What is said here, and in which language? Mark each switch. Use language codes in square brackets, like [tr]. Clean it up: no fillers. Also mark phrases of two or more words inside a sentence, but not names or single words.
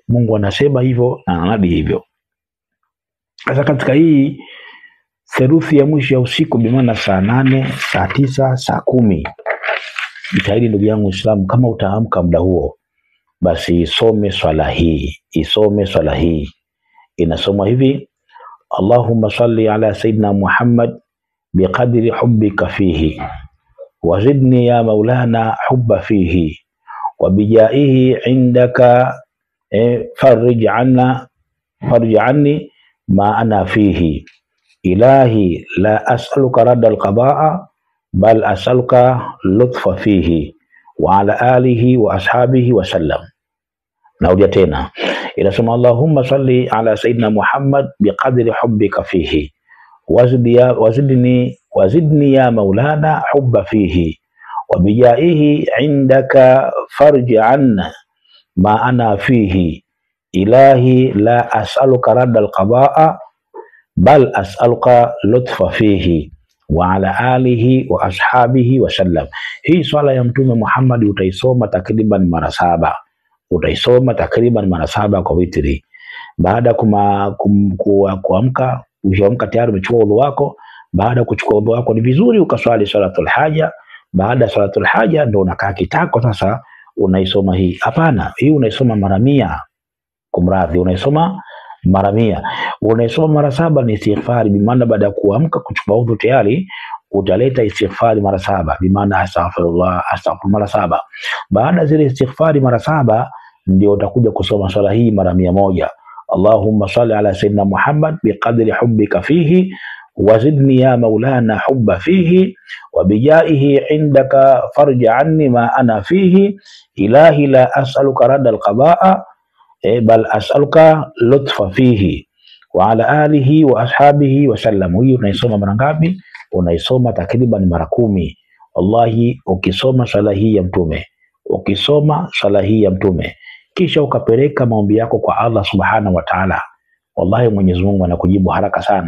[sw] Mungu anasema hivyo na anadi hivyo. Sasa katika hii theluthi ya mwisho ya usiku, bimaana saa 8, saa 9, saa 10. Jitahidi ndugu yangu Muislamu, kama utaamka muda huo, basi isome swala hii. Inasoma hivi: [ar] اللهم صل على سيدنا محمد بقدر حبك فيه وزدني يا مولانا حبا فيه وبجاهه عندك فرج عني ما أنا فيه إلهي لا أسألك رد القضاء بل أسألك لطفا فيه وعلى آله وأصحابه وسلم. [sw] Naudia tena, inasema [ar] اللهم صل على سيدنا محمد بقدر حبك فيه وزدني يا مولانا حبا فيه وبجاهه عندك فرج عنا ما أنا فيه إلهي لا أسألك رد القضاء بل أسألك لطفا فيه وعلى آله وأصحابه وسلم. [sw] Hii swala ya Mtume Muhammad utaisoma takriban mara 7. Utaisoma takriban mara 7 kwa witri. Baada kuamka, ukiamka tayari umechukua udhu wako. Baada kuchukua udhu wako, ni vizuri ukaswali [ar] صلاة الحاجة. [sw] Baada ya [ar] صلاة الحاجة [sw] ndio unakaa kitako sasa unaisoma hii. Hapana, hii unaisoma mara 100. Kumradhi, unaisoma mara 100. Unaisoma mara 7 ni istighfari, bimaana baada ya kuamka kuchukua udhu tayari utaleta istighfari mara 7, bimaana astaghfirullah mara 7. Baada zile istighfari mara 7 ndio utakuja kusoma swala hii mara 100. [ar] اللهم صل على سيدنا محمد بقدر حبك فيه وزدني يا مولانا حبا فيه وبجاهه عندك فرج عني ما أنا فيه إلهي لا أسألك رد القضاء بل أسألك لطفا فيه وعلى آله وأصحابه وسلم. [sw] Hii unaisoma mara ngapi? Unaisoma takriban mara 10. Wallahi, ukisoma swala hii ya Mtume, kisha ukapeleka maombi yako kwa Allah [ar] سبحانه وتعالى, [sw] wallahi Mwenyezi Mungu anakujibu haraka sana.